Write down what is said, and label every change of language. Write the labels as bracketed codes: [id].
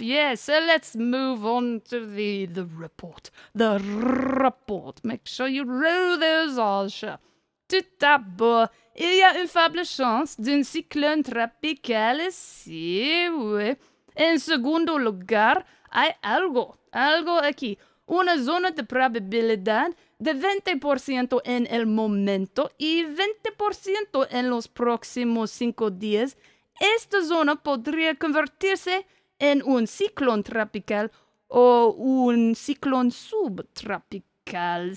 [en] Yeah, so let's move on to the report. The report. Make sure you roll those R's. [fr] Tout d'abord, il y a une faible chance d'un cyclone tropical ici, oui. [es] En segundo lugar, hay algo aquí. Una zona de probabilidad de 20% en el momento y 20% en los próximos 5 días. Esta zona podría convertirse en un ciclón tropical o un ciclón subtropical.